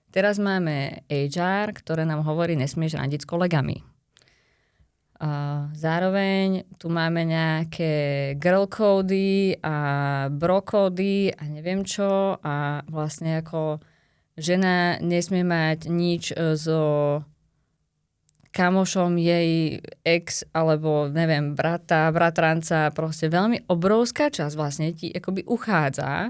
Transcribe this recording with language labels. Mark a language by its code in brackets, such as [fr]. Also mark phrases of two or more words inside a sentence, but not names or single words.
[sk] teraz máme HR, ktoré nám hovorí, nesmieš randiť s kolegami. Zároveň tu máme nejaké girl cody a bro cody a neviem čo a vlastne ako žena nesmie mať nič so kamošom jej ex alebo neviem, brata, bratranca, proste veľmi obrovská časť vlastne ti akoby uchádza.